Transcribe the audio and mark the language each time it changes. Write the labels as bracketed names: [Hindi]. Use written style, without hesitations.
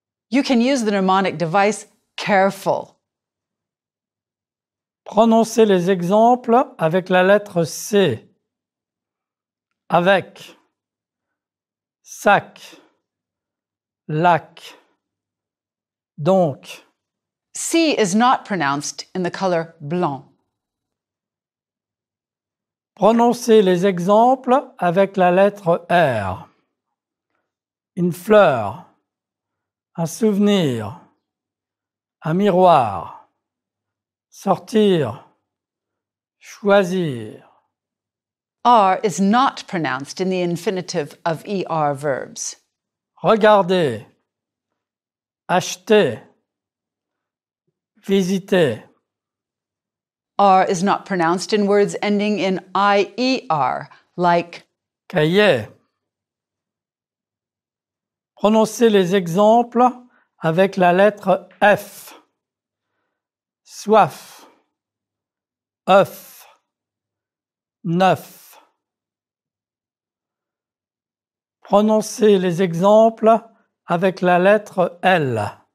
[English] You can use the mnemonic device careful. [French] Prononcez les exemples avec la lettre C. Avec. Sac. Lac. Donc. [English] C is not pronounced in the color blanc. [French] Prononcez les exemples avec la lettre R. Une fleur. Un souvenir. Un miroir. Sortir. Choisir. [English] R is not pronounced in the infinitive of ER verbs. [French] Regardez. Acheter. Visiter. [English] R is not pronounced in words ending in IER, like [French] Cahier. Prononcez les exemples avec la lettre F. Soif. œuf. Neuf. Prononcez les exemples avec la lettre L.